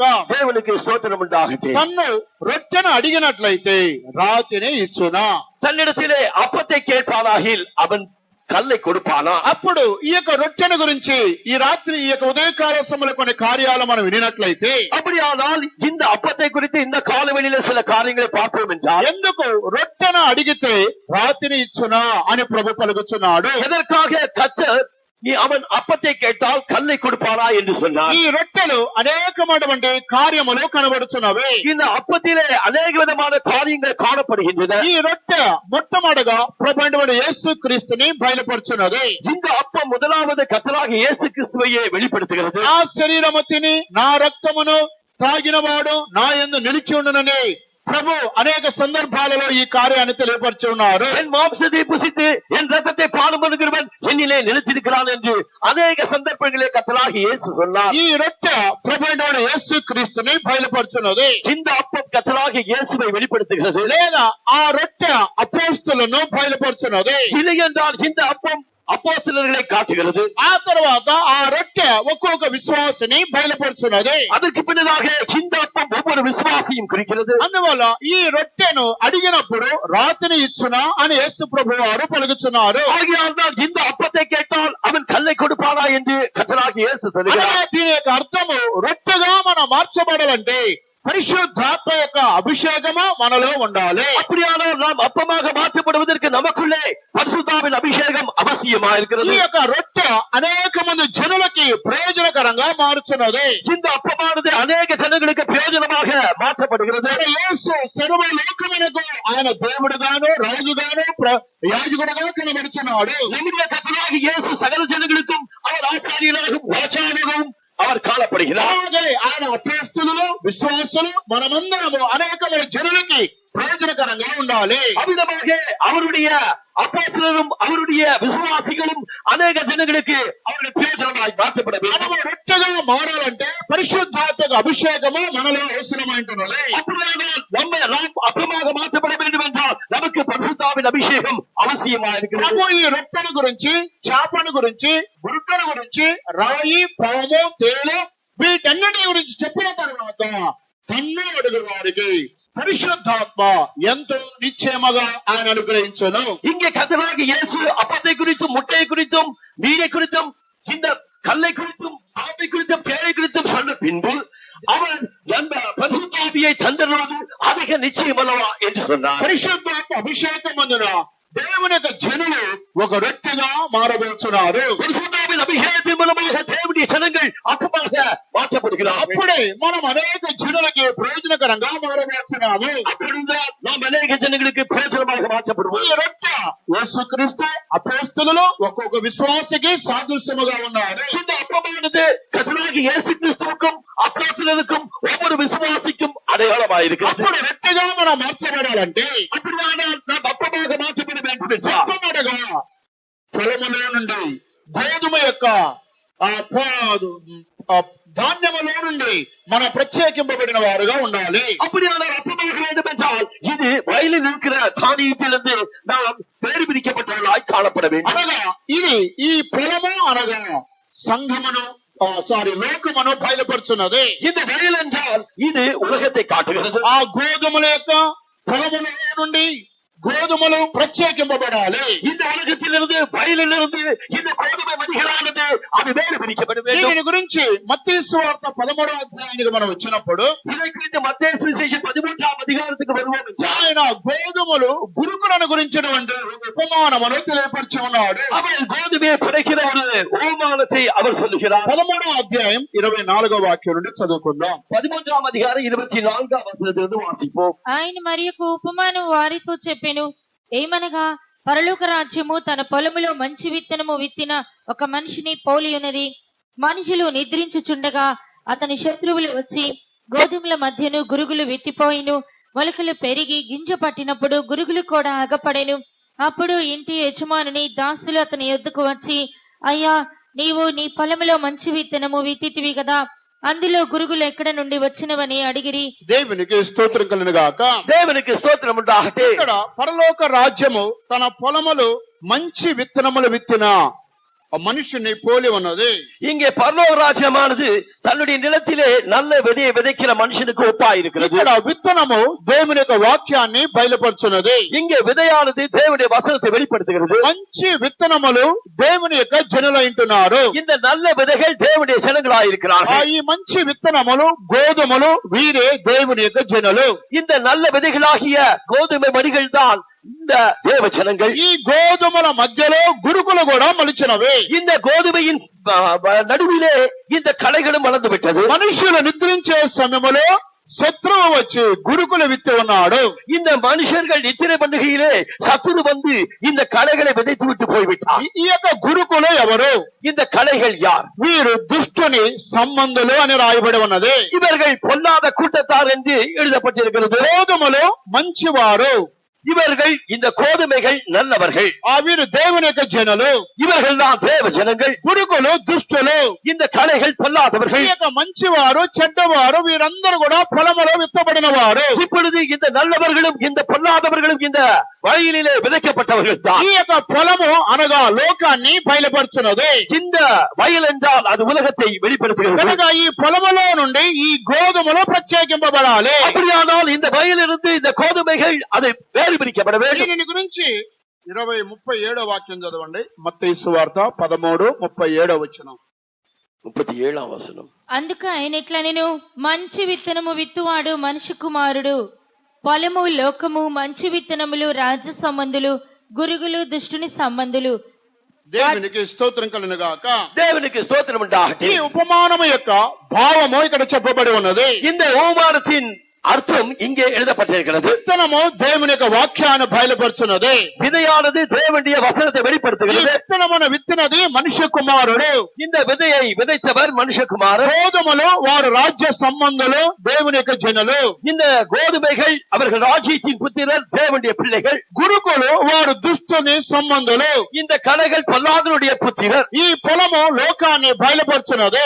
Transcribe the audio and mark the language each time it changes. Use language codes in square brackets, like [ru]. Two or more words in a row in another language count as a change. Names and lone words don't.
[te] దేవునికి స్తోత్రం உண்டாகட்டும். తన్ను రొట్టెను అడిగినట్లయితే రాతిని ఇచ్చునా? [ta] தன்னிடத்திலே அப்பத்தை கேட்பானாகில் அவன் கல்லை கொடுப்பானா? [te] అప్పుడు ఈ యొక్క రొట్టెను గురించి ఈ రాత్రి ఈ యొక్క ఉదయకాల సమయంలో కొన్ని కార్యాలు మనం వినినట్లయితే, [ta] அப்படியானால் இந்த அப்பத்தை குறித்து இந்த காலவெளியில சில காரியங்களை பார்ப்போம் என்றால், [te] ఎందుకు రొట్టెను అడిగితే రాతిని ఇచ్చునా అని ప్రభు పలుకుచున్నాడు? [ta] எதற்காக கர்த்தர் நீ அவன் அப்பத்தை கேட்டால் கல்லை கொடுப்பாரா என்று சொன்னார். [te] ఈ రొట్టెలు అనేకమైనటువంటి కార్యములు కనబడుచున్నవి. [ta] இந்த அப்பத்திலே அநேக விதமான காரியங்கள் காணப்படுகின்றன. [te] ఈ రొట్టె మొట్టమొదటిగా ప్రభువైన యేసు క్రీస్తుని బయలుపరుచున్నది. [ta] இந்த அப்பம் முதலாவது கர்த்தராகிய இயேசு கிறிஸ்துவையே வெளிப்படுத்துகிறது. [te] నా శరీరము తిని నా రక్తమును తాగినవాడు నా యందు నిలిచి ఉండునని ప్రభు అనేక సందర్భాలలో ఈ కార్యాన్ని తెలియపరిచి ఉన్నారు. [ta] என் மாம்சத்தை புசித்து என் ரத்தத்தை பானம் பண்ணுகிறவன் என்னிலே நிலைத்திருக்கிறான் என்று அநேக சந்தர்ப்பங்களே கர்த்தராகிய இயேசு சொன்னார். [te] ఈ రొట్టె ప్రభువైన యేసు క్రీస్తుని బయలుపరుచున్నది. [ta] இந்த அப்பம் கர்த்தராகிய இயேசுவை வெளிப்படுத்துகிறது. [te] లేదా ఆ రొట్టె అపోస్తలులను బయలుపరుచున్నది. [ta] இல்லை என்றால் இந்த அப்பம் அப்போஸ்தலர்களை காட்டுகிறது. [te] ఆ తర్వాత ఆ రొట్టె ఒక్కొక్క విశ్వాసిని బయలుపరుచున్నది. [ta] அதற்கு பின்னதாக இந்த அப்பம் ஒவ்வொரு விசுவாசியும் குறிக்கிறது. [te] అందువల్ల ఈ రొట్టెను అడిగినప్పుడు రాతిని ఇచ్చునా అని యేసు ప్రభు వారు పలుకుచున్నారు. [ta] ஆகையால் இந்த அப்பத்தை கேட்டால் அவன் கல்லை கொடுப்பானா என்று கர்த்தராகிய இயேசு சொல்கிறார். [te] దీని యొక్క అర్థము రొట్టెగా మనం మార్చబడాలంటే పరిశుద్ధాత్మ యొక్క అభిషేకము మనలో ఉండాలి. [ta] அப்படியானால் நாம் அப்பமாக மாற்றப்படுவதற்கு நமக்குள்ளே பரிசுத்தாவின் அபிஷேகம் அவசியமா இருக்கிறது. [te] ఈ యొక్క రొట్టె అనేక మంది జనులకి ప్రయోజనకరంగా మారుచున్నది. [ta] இந்த அப்பமானது அநேக ஜனங்களுக்கு பிரயோஜனமாக மாற்றப்படுகிறது. [te] యేసు సర్వ లోకమునకు ఆయన దేవుడుగాను రాజుగాను యాజకుడుగా కనబడుచున్నాడు. [ta] நம்முடைய கர்த்தராகிய இயேசு சகல ஜனங்களுக்கும் அவர் ஆசாரியனாகவும் ராஜாவாகவும் அவர் காணப்படுகிறார். [te] ఆయన అపోస్తలులు విశ్వాసులు మనమందరము అనేకమైన జనులకి ప్రయోజనకరంగా ఉండాలి. [ta] அவ்விதமாக அவருடைய அப்போஸ்தலரும் அவருடைய விசுவாசிகளும் அநேக ஜனங்களுக்கு அவருடைய பிரயோஜனமாய் மாற்றப்பட வேண்டும். [te] మనం రొట్టెగా మారాలంటే పరిశుద్ధాత్మక అభిషేకము మనలో అవసరమైంటున్నది. [ta] அப்படியானால் நாம் அப்பமாக மாற்றப்பட வேண்டும் என்றால் நமக்கு பரிசுத்தாவின் அபிஷேகம் அவசியமா இருக்கிறது. [te] ప్రభు ఈ రొట్టెను గురించి, చేపను గురించి, గురుటను గురించి, రాయి, పాము, తేలు వీటన్నిటి గురించి చెప్పిన తర్వాత తన్ను అడుగు వారికి పరిశుద్ధాత్మ ఎంతో నిశ్చయముగా ఆయన అనుగ్రహించును. [ta] இங்கே கர்த்தராகிய இயேசு அப்பத்தை குறித்தும் முட்டையை குறித்தும் மீனை குறித்தும் இந்த கல்லை குறித்தும் ஆமை குறித்தும் பேரை குறித்தும் சொன்ன பின்பு அவன் அந்த பரிசுத்தாவியை தந்தருவது அதிக நிச்சயம் அல்லவா என்று சொன்னார். [te] పరిశుద్ధాత్మ అభిషేకం అందున దేవుని యొక్క జనులు ఒక రొట్టెగా మారబోతున్నారు. [ta] பரிசுத்தாவின் அபிஷேகத்தின் மூலமாக தேவனுடைய ஜனங்கள் அப்பமாக மாற்றப்படுகிறார். [te] అప్పుడే మనం అనేక జనులకి ప్రయోజనకరంగా మారబోతున్నాము. [ta] அப்படிதான் நாம் அநேக ஜனங்களுக்கு பிரயோஜனமாக மாற்றப்படுவோம். [te] ఈ రొట్టె యేసుక్రీస్తు అపోస్తలులు ఒక్కొక్క విశ్వాసికి సాదృశ్యముగా ఉన్నారు. [ta] இந்த அப்பமானது கர்த்தராகிய இயேசு கிறிஸ்துவுக்கும் அப்போஸ்தலருக்கும் ஒவ்வொரு விசுவாசிக்கும் அடையாளமாயிருக்கிறது. [te] అప్పుడు రొట్టెగా మనం మార్చబడాలంటే [ta] அப்படியானால் நாம் அப்பமாக மாற்றப்பட வேண்டும் என்றால் [te] మొట్టమొదటగా పొలములో నుండి గోధుమ యొక్క ధాన్యములో నుండి మన ప్రత్యేకింపబడిన వారుగా ఉండాలి. [ta] அப்படியானால் அப்பமாக வேண்டும் என்றால் இது வயலில் இருக்கிற தானியத்திலிருந்து நாம் வேறு பிரிக்கப்பட்டவர்களாய் காணப்பட வேண்டும். [te] అనగా ఇది ఈ పొలము అనగా సంఘమును లోకమును బయలుపరుచున్నది. [ta] இந்த வயல் என்றால் இது உலகத்தை காட்டுகிறது. [te] ఆ గోధుమల యొక్క పొలములో నుండి గోధుమలు ప్రత్యేకింపబడాలి. [ta] இந்த உலகத்திலிருந்து வயலிலிருந்து இந்த கோதுமை மணிகளானது அது வேறு பிரிக்கப்பட வேண்டும். [te] దీని గురించి మత్తయి సువార్త 13వ అధ్యాయానికి మనం వచ్చినప్పుడు [ta] இதை குறித்து மத்தேயு சுவிசேஷம் 13ஆம் அதிகாரத்துக்கு வருவோம் என்றால் [te] ఆయన గోధుమలు గురుకులను గురించినటువంటి ఉపమానమును తెలియపరిచి ఉన్నాడు. [ta] அவன் கோதுமையை படைக்கிற ஒரு உபமானத்தை அவர் சொல்லுகிறார். [te] 13వ అధ్యాయం 24వ వాక్యం నుండి చదువుకుందాం. [ta] 13ஆம் அதிகாரம் 24ஆம் வசனத்திலிருந்து வாசிப்போம். [te] ఆయన మరియొక ఉపమానం వారితో చెప్పెను. ఏమనగా పరలోక రాజ్యము తన పొలములో మంచి విత్తనము విత్తిన ఒక మనిషిని పోలి ఉన్నది. మనుషులు నిద్రించుచుండగా అతని శత్రువులు వచ్చి గోధుమల మధ్యను గురుగులు విత్తిపోయిను. మొలకలు పెరిగి గింజ పట్టినప్పుడు గురుగులు కూడా అగపడెను. అప్పుడు ఇంటి యజమానుని దాసులు అతని యొద్దకు వచ్చి, అయ్యా, నీవు నీ పొలములో మంచి విత్తనము విత్తితివి కదా, అందులో గురుగులు ఎక్కడ నుండి వచ్చినవని అడిగిరి. దేవునికి స్తోత్రం కలుగును గాక. దేవునికి స్తోత్రం ఉండాలి. ఇక్కడ పరలోక రాజ్యము తన పొలములు మంచి విత్తనములు విత్తిన మనుషుని పోలి ఉన్నది. [ta] இங்கே பரலோக ராஜ்யமானது தன்னுடைய நிலத்திலே நல்ல விதையை விதைக்கிற மனுஷனுக்கு ஒப்பா இருக்கிறது. [te] ఇక్కడ విత్తనము దేవుని యొక్క వాక్యాన్ని బయలుపరుచున్నది. [ta] இங்கே விதையானது தேவனுடைய வசனத்தை வெளிப்படுத்துகிறது. [te] మంచి విత్తనములు దేవుని యొక్క జనులైంటున్నారు. [ta] இந்த நல்ல விதைகள் தேவனுடைய ஜனங்களாய் இருக்கிறார்கள். [te] ఈ మంచి విత్తనములు గోధుమలు వీరే దేవుని యొక్క జనులు. [ta] இந்த நல்ல விதைகளாகிய கோதுமை மணிகள் தான் இந்த தேவ ஜனங்கள். [te] ఈ గోధుమల మధ్యలో గురుకులు కూడా మొలిచినవి. [ta] இந்த கோதுமையின் நடுவிலே இந்த களைகளும் வளர்ந்து விட்டது. [te] మనుషులు నిద్రించే సమయంలో శత్రువు వచ్చి గురుకులు విత్తి ఉన్నాడు. [ta] இந்த மனுஷர்கள் நித்திரை பண்ணுகையிலே சத்துரு வந்து இந்த களைகளை விதைத்து விட்டு போய்விட்டார். [te] ఈ యొక్క గురుకులు ఎవరు? [ta] இந்த களைகள் யார்? [te] వీరు దుష్టుని సంబంధులు అని రాయబడి ఉన్నది. [ta] இவர்கள் பொல்லாத கூட்டத்தார் என்று எழுதப்பட்டிருக்கிறது. [te] గోధుమలు మంచివారు, [ta] இவர்கள் இந்த கோதுமைகள் நல்லவர்கள். [te] వీరు దేవుని యొక్క జనులు, [ta] இவர்கள் தான் தேவ ஜனங்கள். [te] గురుకులు దుష్టులు, [ta] இந்த களைகள் பொல்லாதவர்கள். [te] ఈ యొక్క మంచివారు చెడ్డవారు వీరందరూ కూడా పొలములో విత్తబడిన వారు. [ta] இப்பொழுது இந்த நல்லவர்களும் இந்த பொல்லாதவர்களும் இந்த வயலிலே விதைக்கப்பட்டவர்கள் தான். [te] ఈ యొక్క పొలము అనగా లోకాన్ని బయలుపరుచున్నది. [ta] இந்த வயல் என்றால் அது உலகத்தை வெளிப்படுத்துகிறது. [te] కనుక ఈ పొలములో నుండి ఈ గోధుమలు ప్రత్యేకింపబడాలి. [ta] அப்படியானால் இந்த வயலிலிருந்து இந்த கோதுமைகள் அது வேறு பிரிக்கப்பட வேண்டும். [te] దీని గురించి 20:37 వాక్యం చదవండి. మత్తయి సువార్త 13:37 వచనం. 37వ వచనం. అందుకు ఆయన ఇట్లనెను, మంచి విత్తనము విత్తువాడు మనిషి కుమారుడు. పొలము లోకము, మంచి విత్తనములు రాజ్య సంబంధులు, గురుగులు దుష్టుని సంబంధులు. దేవునికి స్తోత్రం కలుగును గాక. [ta] தேவனுக்கு ஸ்தோத்திரம் உண்டாகட்டும். [te] ఈ ఉపమానము యొక్క భావము ఇక్కడ చెప్పబడి ఉన్నది. [ta] இந்த உபமானத்தின் அர்த்தம் இங்கே எழுதப்பட்டிருக்கிறது. [te] విత్తనము దేవుని యొక్క వాక్యాన్ని బయలుపరుచున్నది. [ta] விதையானது தேவனுடைய வசனத்தை [te] ఈ [ta] வெளிப்படுத்துகிறது. [te] విత్తనమును విత్తినది మనిషి కుమారుడు. [ta] இந்த விதையை விதைத்தவர் மனுஷகுமாரர். [te] గోధుమలు వారు రాజ్య సంబంధులు, దేవుని యొక్క జనులు. [ta] இந்த கோதுமைகள் அவர்கள் ராஜ்யத்தின் புத்திரர், தேவனுடைய பிள்ளைகள். [te] గురుకులు వారు దుష్టుని సంబంధులు. [ta] இந்த களைகள் பொல்லாதவருடைய புத்திரர். [te] ఈ పొలము లోకాన్ని బయలుపరుచున్నది.